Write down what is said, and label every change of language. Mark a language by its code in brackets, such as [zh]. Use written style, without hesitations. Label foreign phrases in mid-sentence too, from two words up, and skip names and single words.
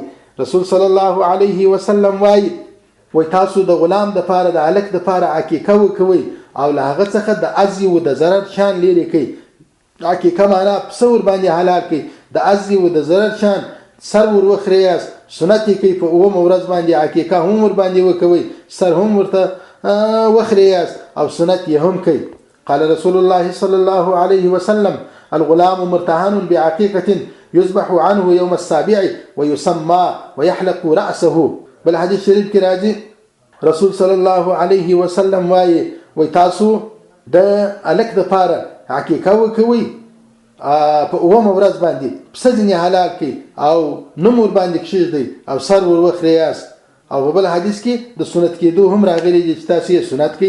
[ps] رسول [ar] صلی الله علیه وسلم [ps] وایي تاسو د غلام دپاره د هلک دپاره عقیقه وکوئ او له هغه څخه د ازي و د ضرر شان لرې کوئ. عقیقه معنا پسه ور باندې حلال کړئ، د ازي و د ضرر شان سر ور وخریاست سنت یې کوي په اوومه ورځ باندې عقیقه هم ور باندې وکوي سر هم ورته وخریاست او سنت یې هم کوي. [ar] قال رسول الله صلى الله عليه وسلم الغلام مرتهن بعقيقة يذبح عنه يوم السابع ويسمى ويحلق رأسه. [ps] بل حديث شريف کې راځي رسول [ar] صلى الله عليه وسلم [ps] وای تاسو د الک د پاره عقیقه وکوي په اومه ورځ باندې پسه ځینې حلال کړي او نوم ور باندې کښېږدئ او سر ور وخریاست. او په بل حدیث کې د سنت کېدو هم راغلي دي چې تاسو یې سنت کړئ.